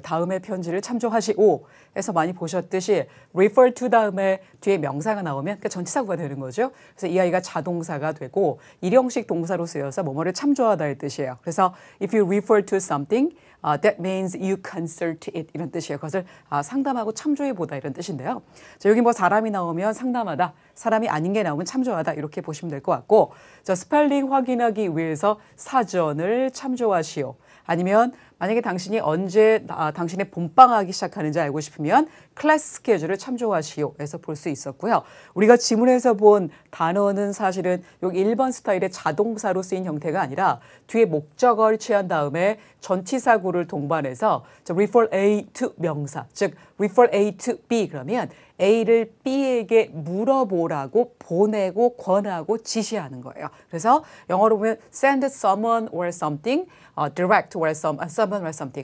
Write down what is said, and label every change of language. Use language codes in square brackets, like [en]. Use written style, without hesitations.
[ko] 다음의 편지를 참조하시오. 해서 많이 보셨듯이 refer to 다음에 뒤에 명사가 나오면 그러니까 전치사구가 되는 거죠. 그래서 이 아이가 자동사가 되고 일형식 동사로 쓰여서 뭐뭐를 참조하다의 뜻이에요. [en] 그래서 if you refer to something, that means you consult it [ko] 이런 뜻이에요. 그것을 상담하고 참조해보다 이런 뜻인데요. 자, 여기 뭐 사람이 나오면 상담하다, 사람이 아닌 게 나오면 참조하다 이렇게 보시면 될 것 같고 자, 스펠링 확인하기 위해서 사전을 참조하시오. 아니면 만약에 당신이 언제 당신의 본방학이 시작하는지 알고 싶으면 클래스 스케줄을 참조하시오 해서 볼 수 있었고요. 우리가 지문에서 본 단어는 사실은 여기 1번 스타일의 자동사로 쓰인 형태가 아니라 뒤에 목적어를 취한 다음에 전치사구를 동반해서 refer A to 명사, 즉 refer A to B 그러면 A를 B에게 물어보라고 보내고 권하고 지시하는 거예요. 그래서 영어로 보면 [en] send someone or something, direct or someone or something.